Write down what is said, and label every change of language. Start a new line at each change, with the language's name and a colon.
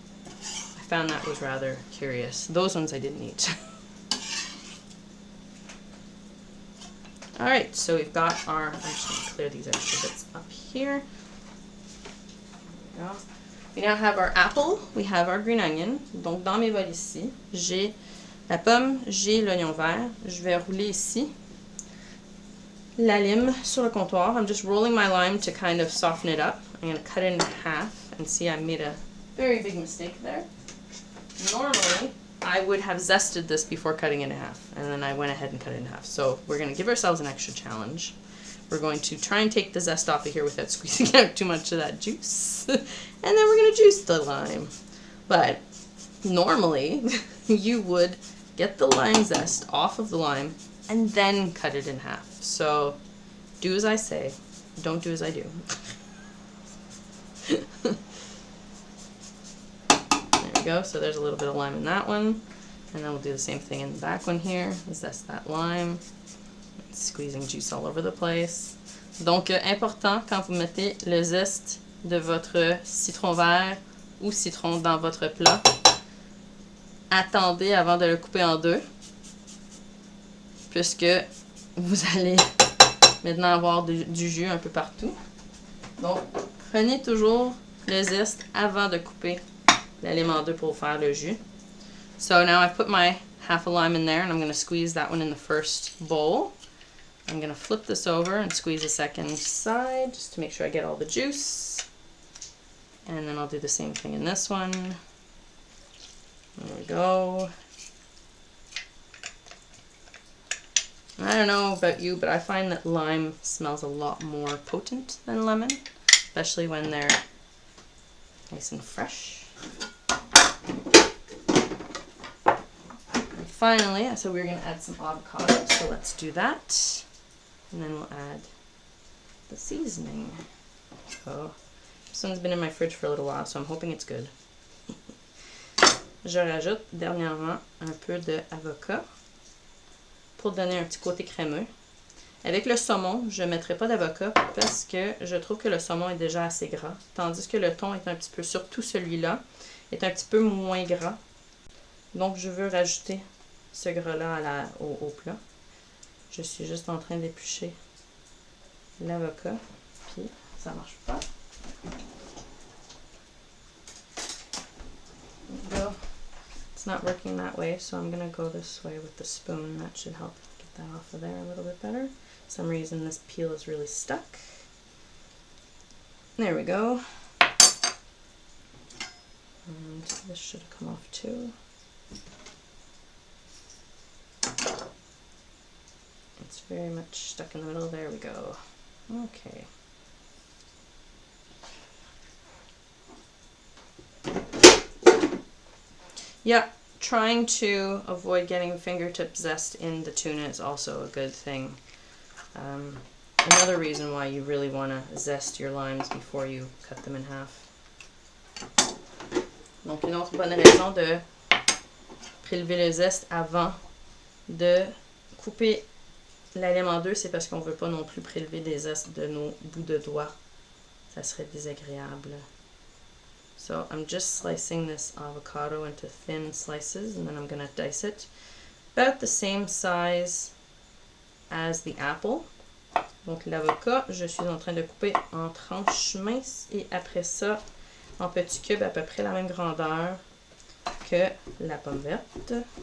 English: I found that was rather curious. Those ones I didn't eat. Alright, so we've got our, I'm just going to clear these extra bits up here. There we go. We now have our apple, we have our green onion.
French: Donc dans mes bols ici, j'ai la pomme, j'ai l'oignon vert. Je vais rouler ici la lime sur le comptoir.
English: I'm just rolling my lime to kind of soften it up. I'm going to cut it in half, and see, I made a very big mistake there. Normally, I would have zested this before cutting it in half, and then I went ahead and cut it in half. So we're going to give ourselves an extra challenge. We're going to try and take the zest off of here without squeezing out too much of that juice. And then we're going to juice the lime. But normally, you would get the lime zest off of the lime and then cut it in half. So do as I say, don't do as I do. There we go. So there's a little bit of lime in that one. And then we'll do the same thing in the back one here. Zest that lime. Squeezing juice all over the place.
French: Donc, important quand vous mettez le zeste de votre citron vert ou citron dans votre plat, attendez avant de le couper en deux, puisque vous allez maintenant avoir du jus un peu partout. Donc, prenez toujours le zeste avant de couper la lime en deux pour faire le jus.
English: So now I've put my half a lime in there, and I'm going to squeeze that one in the first bowl. I'm going to flip this over and squeeze the second side just to make sure I get all the juice. And then I'll do the same thing in this one. There we go. I don't know about you, but I find that lime smells a lot more potent than lemon, especially when they're nice and fresh. And finally, I said we were going to add some avocado, so let's do that. And then we'll add the seasoning. Oh, this one's been in my fridge for a little while, so I'm hoping it's good.
French: Je rajoute dernièrement un peu d'avocat pour donner un petit côté crémeux. Avec le saumon, je ne mettrai pas d'avocat parce que je trouve que le saumon est déjà assez gras, tandis que le thon est un petit peu, surtout celui-là, est un petit peu moins gras. Donc je veux rajouter ce gras-là au plat. Je suis juste en train d'éplucher l'avocat, puis ça marche pas.
English: Go. It's not working that way, so I'm going to go this way with the spoon. That should help get that off of there a little bit better. For some reason this peel is really stuck. There we go. And this should come off too. It's very much stuck in the middle. There we go. Okay. Yeah, trying to avoid getting fingertip zest in the tuna is also a good thing. Another reason why you really want to zest your limes before you cut them in half.
French: Donc une autre bonne raison de prélever le zeste avant de couper la lime en deux, c'est parce qu'on ne veut pas non plus prélever des zestes de nos bouts de doigts. Ça serait désagréable.
English: So I'm just slicing this avocado into thin slices, and then I'm going to dice it about the same size as the apple.
French: Donc l'avocat, je suis en train de couper en tranches minces et après ça en petits cubes à peu près la même grandeur que la pomme verte.